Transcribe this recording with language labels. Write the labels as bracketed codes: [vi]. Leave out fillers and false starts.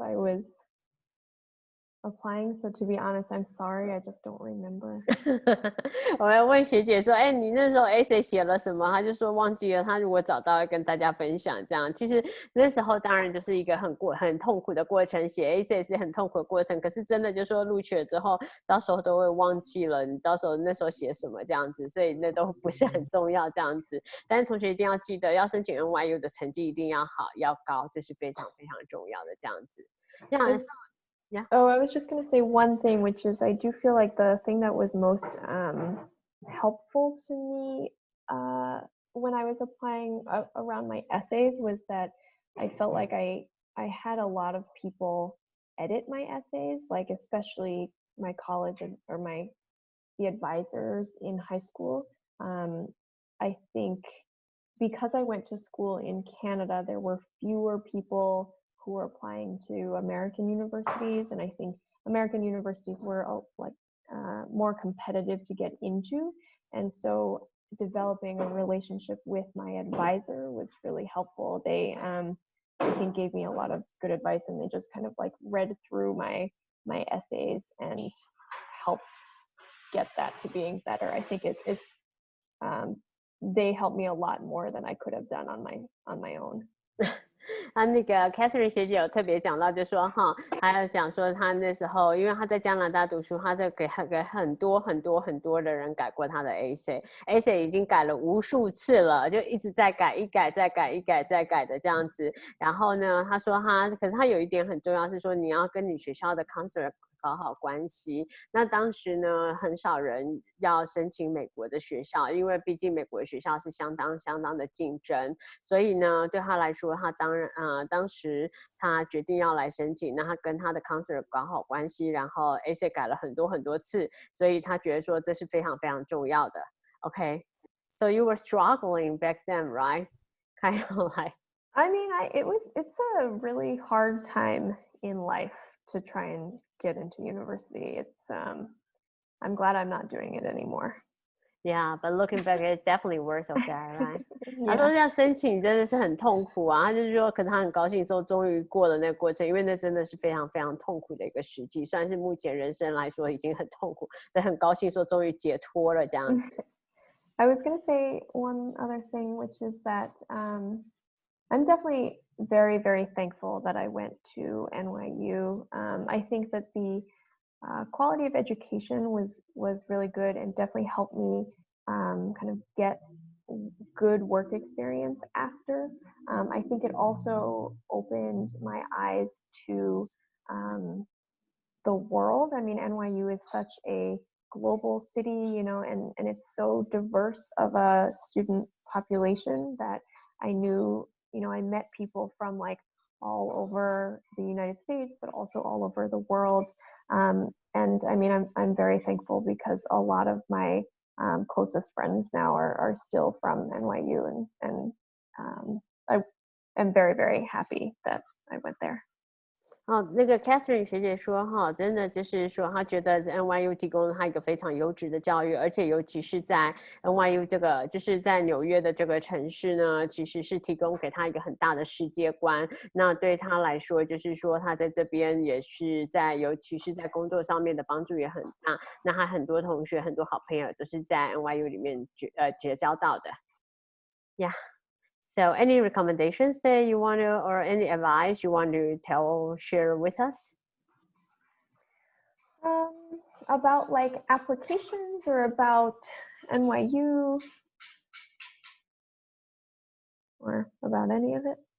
[en] I was applying, so to be honest, I'm sorry, I just don't remember. [zh] 我要问学姐说，哎，你那时候 essay 写了什么？她就说忘记了，她如果找到会跟大家分享。这样，其实那时候当然就是一个很痛苦的过程，写 essay 是很痛苦的过程。可是真的就说录取了之后，到时候都会忘记了，你到时候那时候写什么这样子，所以那都不是很重要这样子。但是同学一定要记得，要申请 NYU 的成绩一定要好要高，这是非常重要的这样子。 [en] Yeah. Oh, I was just going to say one thing, which is I do feel like the thing that was most helpful to me when I was applying around my essays was that I felt like I had a lot of people edit my essays, like especially my college or the advisors in high school. I think because I went to school in Canada, there were fewer people who were applying to American universities, and I think American universities were more competitive to get into, and so developing a relationship with my advisor was really helpful. They I think gave me a lot of good advice, and they just kind of like read through my essays and helped get that to being better. I think it's they helped me a lot more than I could have done on my own. [zh] 那个 Catherine 学姐有特别讲到，就说哈，还有讲说她那时候，因为她在加拿大读书，她就给很多的人改过她的 essay 已经改了无数次了，就一直在改，一改再改，一改再改的这样子。然后呢，她说可是她有一点很重要是说，你要跟你学校的 counselor 搞好关系。那当时呢，很少人要申请美国的学校，因为毕竟美国的学校是相当的竞争，所以呢，对他来说，他当时他决定要来申请，那他跟他的 counselor 搞好关系，然后 essay 改了很多次，所以他觉得说这是非常重要的。 [en] Okay, so you were struggling back then, right? Kind of like. I mean, it's a really hard time in life to try and get into university. I'm glad I'm not doing it anymore. Yeah, but looking back, it's definitely worth of that, right? [zh] 他 [en] Yeah. [zh] 说要申请真的是很痛苦啊，他就是说，可能他很高兴说终于过了那个过程，因为那真的是非常痛苦的一个时期，算是目前人生来说已经很痛苦，但很高兴说终于解脱了这样子。 [en] I was going to say one other thing, which is that I'm definitely very thankful that I went to NYU. I think that the quality of education was really good and definitely helped me kind of get good work experience after. I think it also opened my eyes to the world. I mean, NYU is such a global city, you know, and it's so diverse of a student population that I knew, you know, I met people from like all over the United States, but also all over the world. And I mean, I'm very thankful because a lot of my closest friends now are still from NYU, and I am very happy that I went there. [zh] 那个 Catherine 学姐说哈，真的就是说，她觉得 NYU 提供了她一个非常优质的教育，而且尤其是在 NYU 这个就是在纽约的这个城市呢，其实是提供给她一个很大的世界观。那对她来说，就是说她在这边也是尤其是在工作上面的帮助也很大。那她很多同学、很多好朋友都是在 NYU 里面结交到的。 [en] Yeah.So any recommendations that you want to, or any advice you want to share with us? About like applications or about NYU or about any of it?